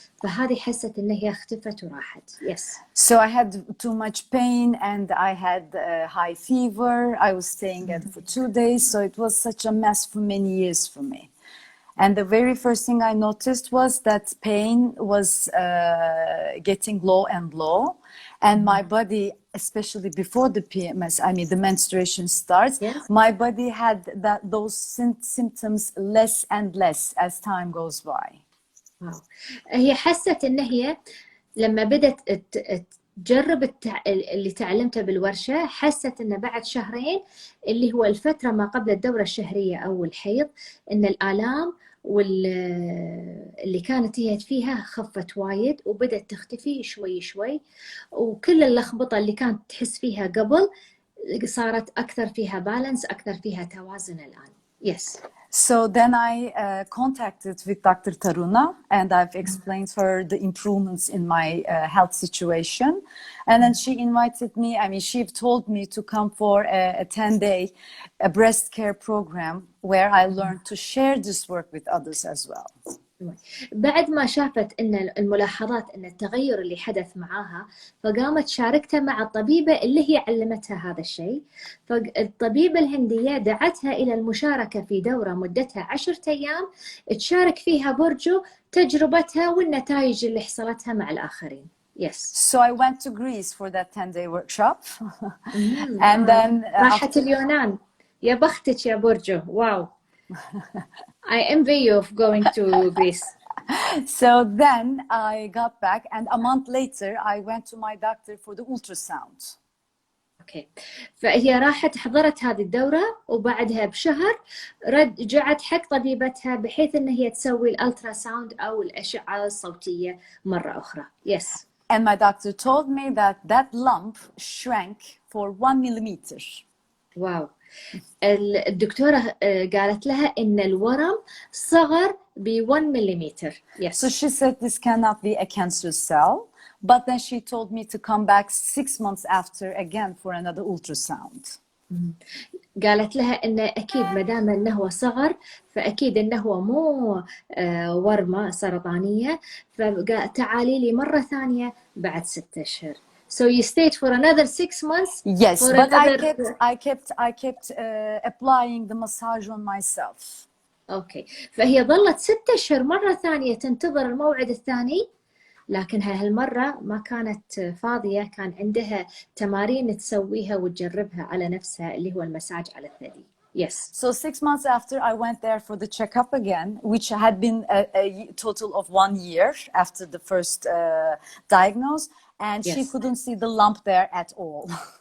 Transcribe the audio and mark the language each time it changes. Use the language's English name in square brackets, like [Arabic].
[Arabic] فهذه حست إن هي اختفت وراحت. [English] Yes. So I had too much pain and I had high fever. I was staying at for 2 days. So it was such a mess for many years for me. And the very first thing I noticed was that pain was getting low and low. And my body, especially before the PMS, I mean the menstruation starts, Yes. my body had those symptoms less and less as time goes by. [Arabic] واو. هي حست إن هي لما بدت تجرب اللي تعلمته بالورشة، حست إن بعد شهرين اللي هو الفترة ما قبل الدورة الشهرية أو الحيض، إن الآلام واللي كانت هي فيها خفت وايد وبدت تختفي شوي شوي، وكل اللخبطة اللي كانت تحس فيها قبل صارت أكثر فيها بالانس، أكثر فيها توازن الآن. [English] Yes. So then I contacted with Dr. Taruna and I've explained her the improvements in my health situation. And then she invited me, I mean, she told me to come for a 10-day breast care program where I learned to share this work with others as well. [Arabic] بعد ما شافت ان الملاحظات ان التغير اللي حدث معاها، فقامت شاركته مع الطبيبة اللي هي علمتها هذا الشيء. فالطبيبة الهندية دعتها الى المشاركة في دورة مدتها 10 ايام تشارك فيها بورجو تجربتها والنتائج اللي حصلتها مع الاخرين. [English] Yes. So I went to Greece for that 10-day workshop. And then [Arabic] راحت اليونان. يا بختك يا بورجو. واو. [English] I envy you of going to Greece. So then I got back and a month later I went to my doctor for the ultrasound. Okay. [Arabic] فهي راحت حضرت هذه الدورة وبعدها بشهر رجعت حق طبيبتها بحيث ان هي تسوي الالترا ساوند او الاشعة الصوتية مرة اخرى. [English] Yes. And my doctor told me that lump shrank for 1 millimeter. [Arabic] واو. الدكتورة قالت لها إن الورم صغر ب1 مليمتر. [English] Yes. So she said this cannot be a cancer cell, but then she told me to come back 6 months after again for another ultrasound. [Arabic] قالت لها إن أكيد ما دام إنه هو صغر فأكيد إنه هو مو ورمة سرطانية، فتعالي لي مرة ثانية بعد 6 أشهر. [English] So you stayed for another 6 months. Yes, for but another... I kept applying the massage on myself. [Arabic] أوكي. فهي ظلت 6 أشهر مرة ثانية تنتظر الموعد الثاني، لكنها هالمرة ما كانت فاضية، كان عندها تمارين تسويها وتجربها على نفسها اللي هو المساج على الثدي. [English] Yes. So 6 months after I went there for the checkup again, which had been a total of 1 year after the first diagnosis, and Yes. she couldn't see the lump there at all.